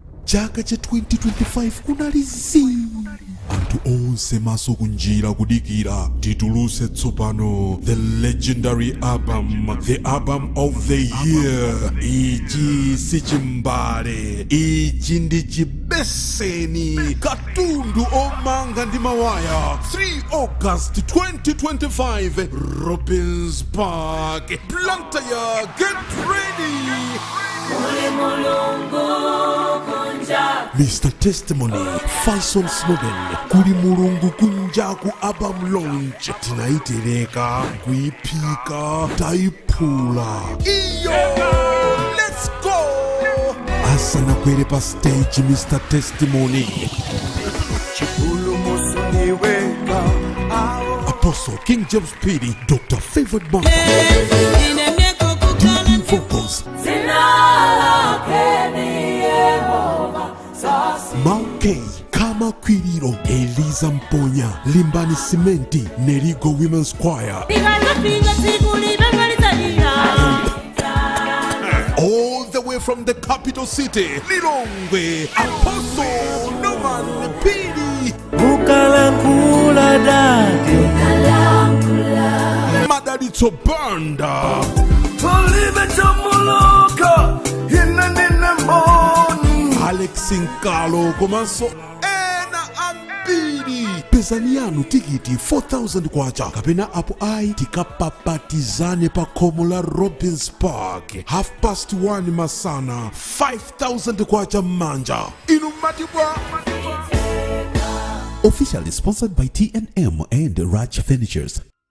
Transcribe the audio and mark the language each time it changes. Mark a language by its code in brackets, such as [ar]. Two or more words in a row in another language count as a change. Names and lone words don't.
[ny] chaka cha 2025 kunalizi anthu onse maso kunjira kudikira tituluse tsopano [en] the legendary album, the album of the year. [ny] Ichi si chimbale, ichi ndi chibeseni, katundu omanga ndi mawaya. 3 August 2025, Robbins Park, Blantyre, [en] get ready. Mr. Testimony, [ny] Faison Snowden, kuli mulungu kunjaku [en] album launch. [ny] Tinaitereka, kuipika, taipula. Iyo, [en] let's go! [ny] Asana kwere pa stage, Mr. Testimony. Apostle King James Pidi, Dr. [en] Favored Martha. Leading vocals. Mauke, Kama Kwiriro, Eliza Mponya, Limbani Cementi, Nerigo Women's Choir. All the way from the capital city, Lilongwe, Apostle Norman Pidi. [ny] Ukalankula dade, Madalito Banda. Alex Nkalo Komanso Ena Ambidi. Pesanianu tikiti 4,000 kwacha. Kapena apo ai tikapapatizane pa komo la Robbins Park. 1:30 masana. 5,000 kwacha manja. Inumatibwa. [en] Officially sponsored by TNM and Raj Finishers.